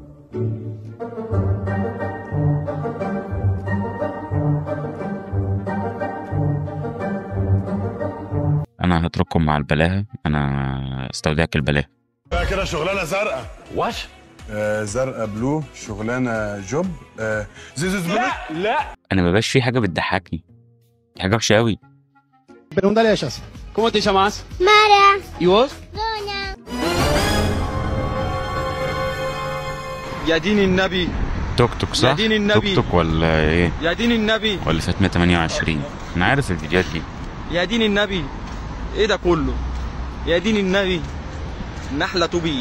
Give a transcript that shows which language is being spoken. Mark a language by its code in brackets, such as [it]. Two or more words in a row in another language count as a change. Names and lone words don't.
[ar] انا هترككم مع البلاهه، انا استودعك البلاهه. كده شغلانه زرقاء. وات؟ زرقاء بلو، شغلانه جوب. زيزوز بلو. لا انا مبقاش في حاجه بتضحكني، دي حاجه وحشه قوي. [es] Pregúntale a ellas. ¿Cómo te llamas? Mara. ¿Y vos? Dona. [ar] يا دين النبي. توك توك صح؟ يا دين النبي. توك توك ولا ايه؟ يا دين النبي. ولا فاطمه 28. انا عارف الفيديوهات دي. يا دين النبي. ايه ده كله؟ يا دين النبي. نحلة بي.